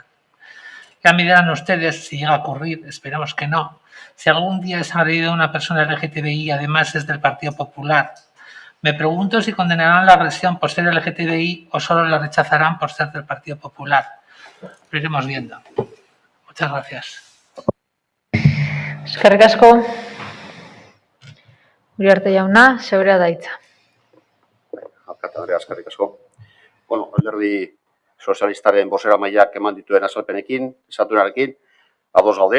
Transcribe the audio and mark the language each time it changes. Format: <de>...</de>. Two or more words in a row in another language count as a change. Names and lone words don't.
<es>Ya me dirán ustedes si llega a ocurrir, esperemos que no, si algún día es agredido una persona LGTBI y además es del Partido Popular. Me pregunto si condenarán la agresión por ser LGTBI o solo la rechazarán por ser del Partido Popular. Lo iremos viendo. Muchas gracias.</es> <eu>Eskerrik asko. Uriarte jauna, zeurea da hitza. Alkate Andrea, eskerrik asko. Bueno, alderdi sozialistaren bozeramaileak eman dituen azalpenekin, esatunarekin, ados gaude.</eu>